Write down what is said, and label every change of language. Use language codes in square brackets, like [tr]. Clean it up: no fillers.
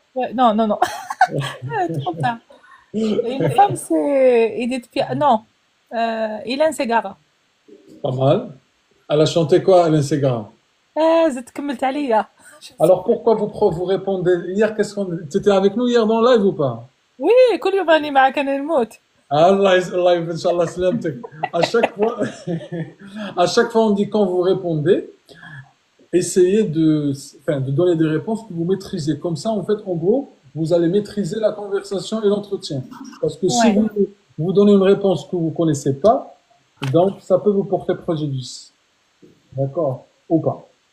[fr] Ouais, non. Trop tard. Et une femme, c'est Edith Piaf. Non, Hélène Ségara. Pas mal. Elle a chanté quoi, Hélène Ségara? [ar] زدت كملت عليا. [fr] Alors pourquoi vous répondez hier? T'étais avec nous hier dans le live ou pas? [ar] Oui, كل يوم راني معك أنا نموت. Allah Inch'Allah سلامتك. [fr] À chaque fois on dit quand vous répondez, essayez de donner des réponses que vous maîtrisez. Comme ça, en fait, en gros, vous allez maîtriser la conversation et l'entretien. Parce que si vous donnez une réponse que vous connaissez pas, donc ça peut vous porter préjudice. D'accord? Ou pas.